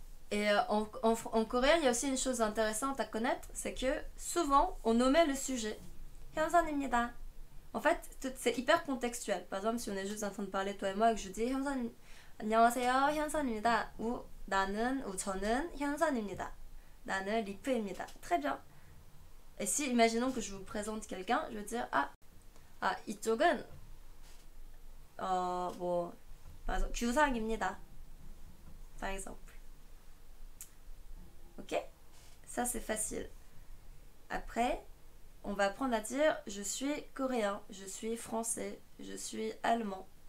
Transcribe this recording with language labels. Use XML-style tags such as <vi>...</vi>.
<fr>Et en coréen, il y a aussi une chose intéressante à connaître, c'est que souvent, on nommait le sujet.</fr> <ko>현선입니다.</ko> <fr>En fait, c'est hyper contextuel. Par exemple, si on est juste en train de parler, toi et moi, et que je dis</fr> <ko>현선, 안녕하세요, 현선입니다. Ou 나는, ou 저는 현선입니다. 나는 리프입니다.</ko> <fr>Très bien. Et si, imaginons que je vous présente quelqu'un, je veux dire,</fr> <ko>이쪽은, 뭐,</ko> <fr>par exemple,</fr> <ko>규상입니다.</ko> <fr>Par exemple. Ok? Ça, c'est facile. Après, on va apprendre à dire je suis coréen, je suis français, je suis allemand.</fr>